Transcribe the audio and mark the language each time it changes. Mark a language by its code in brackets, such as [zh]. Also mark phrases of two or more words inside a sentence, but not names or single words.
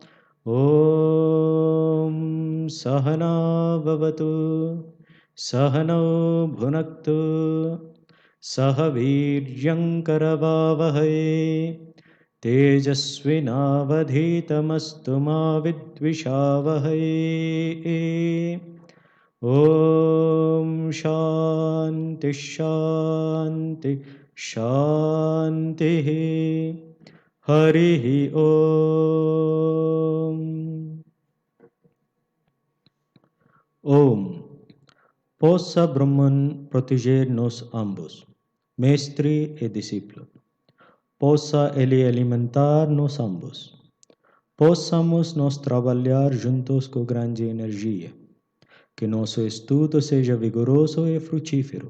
[sa] ॐ सहना भवतु सहनौ भुनक्तु सहवीर्यंकरवावहै तेजस्विनावधीतमस्तु मा विद्विषावहै ॐ शान्तिः शान्तिः शान्तिः हरिः ॐ ॐ [pt] Possa Brahman proteger-nos ambos, mestre e discípulo. Possa Ele alimentar-nos ambos. Possamos nós trabalhar juntos com grande energia. Que nosso estudo seja vigoroso e frutífero.